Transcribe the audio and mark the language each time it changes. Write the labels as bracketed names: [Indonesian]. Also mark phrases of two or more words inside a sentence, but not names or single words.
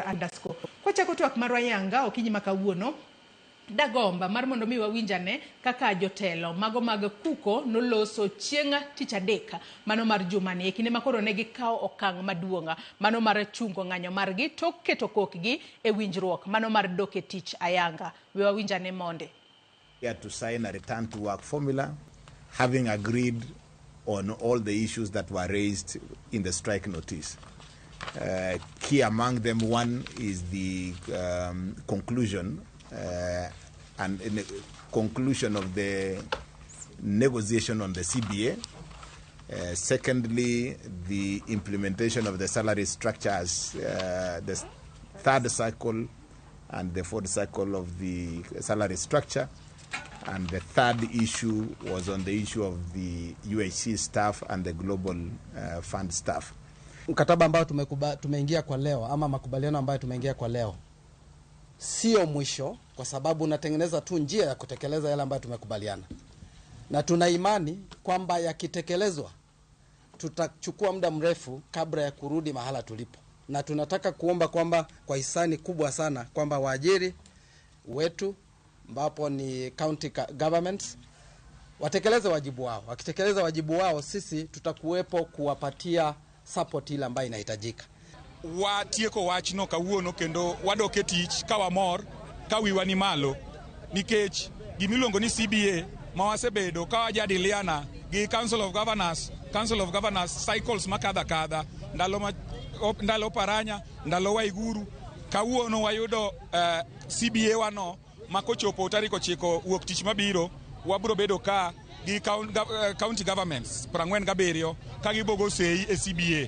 [Luo (Kenya and Tanzania)] Kochako twak marwa yanga okinyi makawuono dagomba mar mondo mi wawinjane kaka jotelo mago mag kuko noloso chieng' tich adek mano mar jumani e kinde makoro ne gikawo okang' maduonga mano mar chungo ng'anyo margi tok keto kokgi e winjruok mano mar doke tich ayanga. We wawinjane monde. [English] We had to sign a return to work formula, having agreed on all the issues that were raised in the strike notice. Key among them, one is the conclusion and in the conclusion of the negotiation on the CBA. Secondly, the implementation of the salary structures, the third cycle and the fourth cycle of the salary structure. And the third issue was on the issue of the UHC staff and the Global Fund staff. [Swahili] Mkataba ambao tumeingia kwa leo ama makubaliano ambayo tumeingia kwa leo sio mwisho, kwa sababu unatengeneza tu njia ya kutekeleza yale ambayo tumekubaliana. Na tuna imani kwamba yakitekelezwa tutachukua muda mrefu kabla ya kurudi mahala tulipo. Na tunataka kuomba kwamba kwa hisani kubwa sana kwamba waajiri wetu ambapo ni [English] county governments [Swahili] watekeleze wajibu wao. Wakitekeleza wajibu wao, sisi tutakuwepo kuwapatia support ile ambayo inahitajika. [Luo (Kenya and Tanzania)] Watieko wachno kawuono kendo wadoke tich kawamor kawiwa ni malo nikech gimiluongo ni CBA ma wasebedo ka wajadiliana gi Council of Governors cycles makadha ndalo paranya ndalo waiguru kawuono wayudo CBA wano makochopo tarik 9 wuok tich mabiro wabro bedo ka gi [English] county governments [Luo (Kenya and Tanzania)] 47 ka gibogo sei e CBA.